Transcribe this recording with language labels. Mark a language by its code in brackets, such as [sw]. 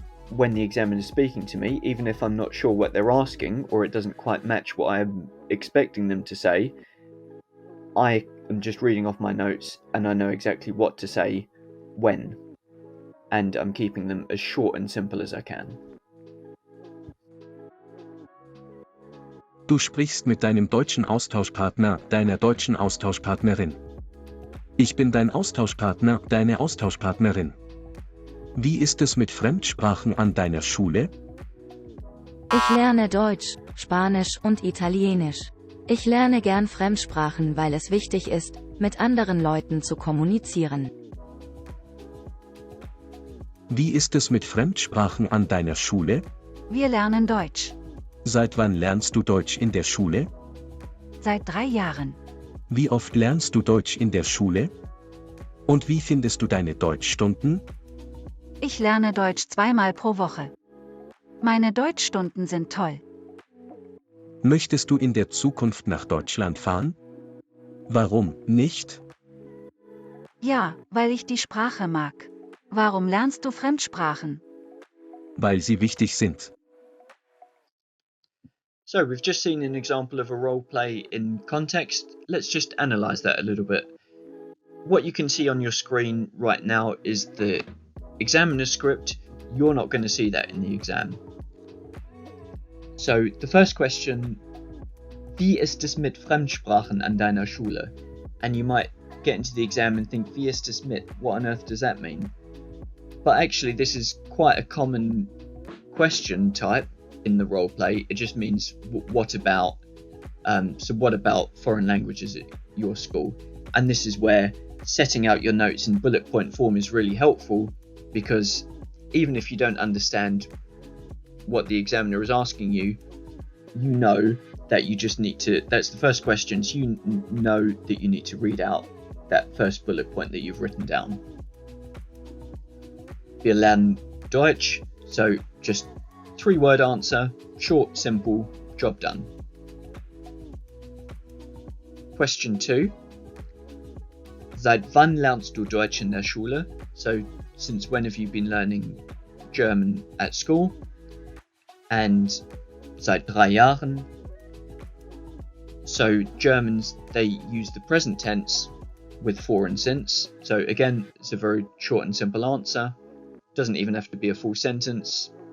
[en] When the examiner is speaking to me, even if I'm not sure what they're asking or it doesn't quite match what I'm expecting them to say, I am just reading off my notes and I know exactly what to say when. And I'm keeping them as short and simple as I can. [de] Du sprichst mit deinem deutschen Austauschpartner, deiner deutschen Austauschpartnerin. Ich bin dein Austauschpartner, deine Austauschpartnerin. Wie ist es mit Fremdsprachen an deiner Schule? Ich lerne Deutsch, Spanisch und Italienisch. Ich lerne gern Fremdsprachen, weil es wichtig ist, mit anderen Leuten zu kommunizieren. Wie ist es mit Fremdsprachen an deiner Schule? Wir lernen Deutsch. Seit wann lernst du Deutsch in der Schule? Seit 3 Jahren. Wie oft lernst du Deutsch in der Schule? Und wie findest du deine Deutschstunden? Ich lerne Deutsch 2-mal pro Woche. Meine Deutschstunden sind toll. Möchtest du in der Zukunft nach Deutschland fahren? Warum nicht? Ja, weil ich die Sprache mag. Warum lernst du Fremdsprachen? Weil sie wichtig sind. [en] So we've just seen an example of a role play in context. Let's just analyse that a little bit. What you can see on your screen right now is the examiner script. You're not going to see that in the exam. So the first question, [de] wie ist es mit Fremdsprachen an deiner Schule? [en] And you might get into the exam and think, [de] wie ist es mit? [en] What on earth does that mean? But actually this is quite a common question type in the role play. It just means what about. So what about foreign languages at your school? And this is where setting out your notes in bullet point form is really helpful, because even if you don't understand what the examiner is asking you, you know that you just need to, that's the first question, so you know that you need to read out that first bullet point that you've written down. [de] Wir lernen Deutsch, [en] so just 3-word answer, short, simple, job done. Question 2. [de] Seit wann lernst du Deutsch in der Schule? [en] So, since when have you been learning German at school? And [de] seit 3 Jahren. [en] So, Germans, they use the present tense with for and since. So, again, it's a very short and simple answer. Doesn't even have to be a full sentence.